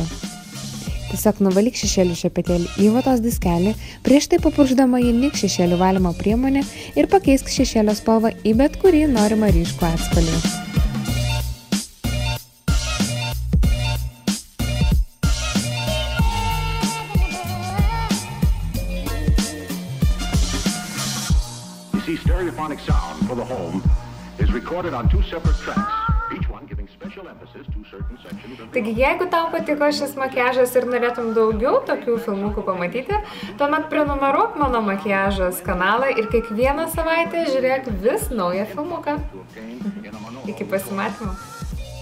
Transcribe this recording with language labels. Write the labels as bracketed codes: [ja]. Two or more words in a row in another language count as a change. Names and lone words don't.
[lt] Tiesiog nuvalyk šešėlių šepetėlį į vatos diskelį, prieš tai papurkšdama jį lik šešėlių valymo priemonę ir pakeisk šešėlio spalvą į bet kurį norimą ryškų atspalvį. [en] Stereophonic sound for the home is recorded on 2 separate tracks, each one giving special emphasis to certain sections of the [lt] Taigi, jeigu tau patiko šis makiažas ir norėtum daugiau tokių filmukų pamatyti, tuomet prenumeruok mano makiažas kanalą ir kiekvieną savaitę žiūrėk vis naują filmuką. Iki pasimatymo.